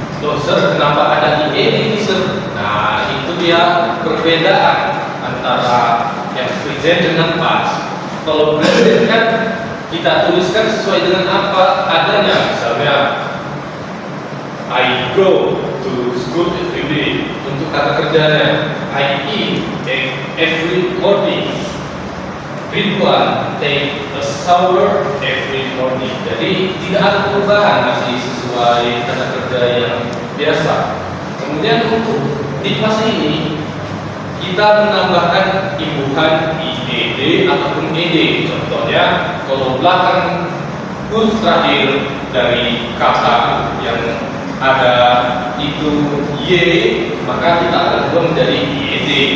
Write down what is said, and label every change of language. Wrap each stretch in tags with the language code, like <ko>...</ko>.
<id>Loh Sir, kenapa ada ini Sir? Nah, itu dia perbedaan antara yang present dengan past. Kalau present kan kita tuliskan sesuai dengan apa adanya. Misalnya</id> <en>I go to school every day.</en> <id>Untuk kata kerjanya</id> <en>I eat every morning. Ridwan take a shower every morning.</en> <id>Jadi tidak ada perubahan, masih sesuai kata kerja yang biasa. Kemudian untuk di kelas ini kita menambahkan imbuhan id ataupun ed. Contohnya kalau belakang huruf terakhir dari kata yang ada itu y, maka kita akan ubah menjadi ed.</id>